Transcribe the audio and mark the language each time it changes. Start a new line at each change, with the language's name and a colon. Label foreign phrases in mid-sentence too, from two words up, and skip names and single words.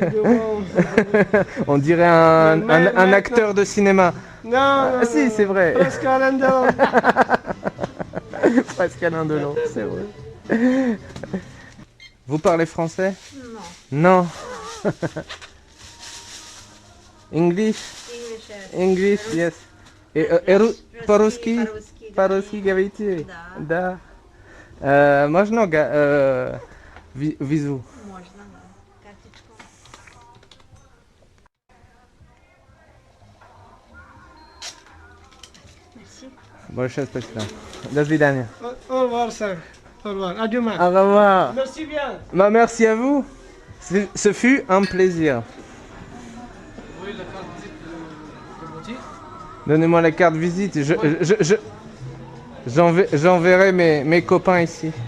French: On dirait un acteur de cinéma. Non. Si, c'est vrai. Presque Alain Delon. Presque Alain Delon, c'est vrai. Vous parlez français? Non. Non.
English: English? English, yes.
Russian: По-русски? По-русски говорите? Да. Можно визу? Можно, да. Карточку. Merci. Большое спасибо. До свидания.
French: Au revoir, sir. Au revoir. À demain. Au revoir. Merci bien. Merci à vous. Ce fut un plaisir. Donnez-moi la carte visite. J'enverrai mes copains ici.